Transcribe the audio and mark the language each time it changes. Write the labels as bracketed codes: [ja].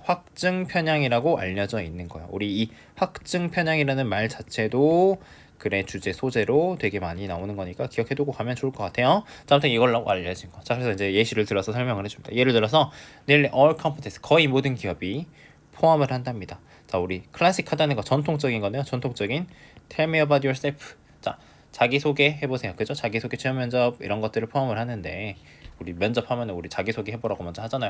[ko] 확증 편향이라고 알려져 있는 거야. 우리 이 확증 편향이라는 말 자체도 글의 주제 소재로 되게 많이 나오는 거니까 기억해두고 가면 좋을 것 같아요. 자, 아무튼 이걸로 알려진 거. 자, 그래서 이제 예시를 들어서 설명을 해줍니다. 예를 들어서 [en] nearly all companies [ko] 거의 모든 기업이 포함을 한답니다. 자, 우리 클래식하다는 거 전통적인 거네요. 전통적인 [en] tell me about yourself. [ko] 자, 자기소개 해보세요. 그죠? 자기소개 체험 면접 이런 것들을 포함을 하는데 우리 면접하면 우리 자기소개 해보라고 먼저 하잖아요.